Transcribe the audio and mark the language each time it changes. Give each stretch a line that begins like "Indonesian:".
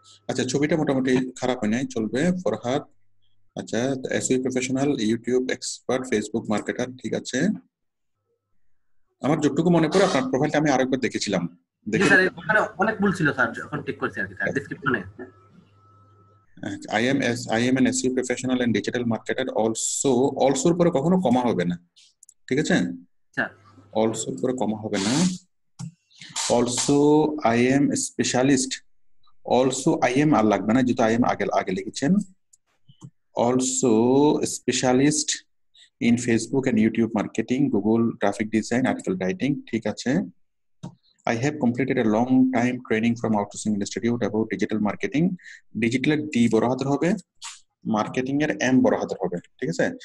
Bangla: আচ্ছা ছবিটা মোটামুটি খারাপ হয় নাই, চলবে। ফরহাদ আচ্ছা SEO professional, YouTube expert, Facebook marketer, ঠিক আছে। আমার যতটুকু মনে পড়ে আপনার প্রোফাইলটা আমি আরেকবার দেখেছিলাম, জি স্যার ওখানে অনেক ভুল ছিল স্যার, এখন ঠিক করছি আর কি স্যার ডেসক্রিপশনে।
English: I am an SEO professional and digital marketer.
Bangla: Also এর পরে কখনো কমা হবে না, ঠিক আছে? স্যার also এর পরে কমা হবে না।
English: Also I am a specialist. Also I am
Bangla: আর লাগবে না, যেহেতু
English: I am
Bangla: আগে লিখেছেন।
English: Also a specialist in Facebook and YouTube marketing, Google graphic design, article writing,
Bangla: ঠিক আছে।
English: I have completed a long time training from Outsourcing Institute about digital marketing.
Bangla: Digital এর D বড় হাতের হবে, মার্কেটিং এর M বড় হাতের হবে, ঠিক আছে?